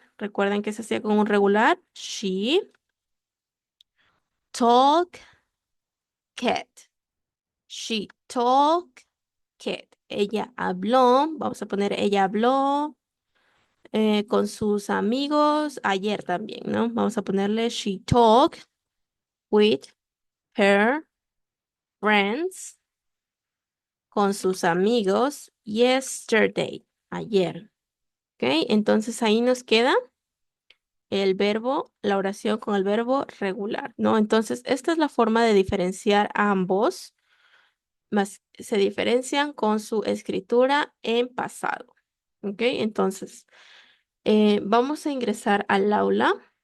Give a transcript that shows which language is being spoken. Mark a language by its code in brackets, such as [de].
[es] Recuerden que se hacía con un regular. [en] She talk cat. She talked. [es] Ella habló. Vamos a poner ella habló con sus amigos ayer también, ¿no? Vamos a ponerle [en] she talked with her friends, [es] con sus amigos [en] yesterday, [es] ayer. ¿Ok? Entonces ahí nos queda el verbo, la oración con el verbo regular, ¿no? Entonces esta es la forma de diferenciar a ambos, más se diferencian con su escritura en pasado. ¿Ok? Entonces vamos a ingresar al aula.